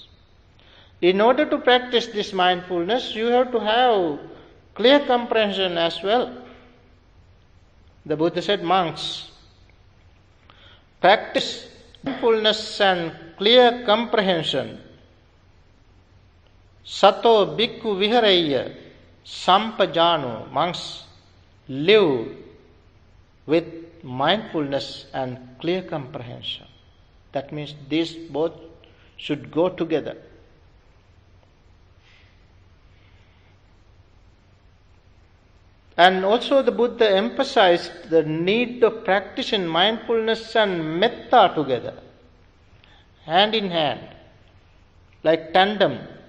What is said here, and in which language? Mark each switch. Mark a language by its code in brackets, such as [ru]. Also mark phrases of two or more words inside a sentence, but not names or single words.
[en] In order to practice this mindfulness, you have to have clear comprehension as well. The Buddha said, monks, practice mindfulness and clear comprehension. [pi] Sato bhikkhu viharaya sampajano. [en] Monks, live with mindfulness and clear comprehension. That means these both should go together. And also the Buddha emphasized the need of practicing mindfulness and metta together, hand in hand, like tandem.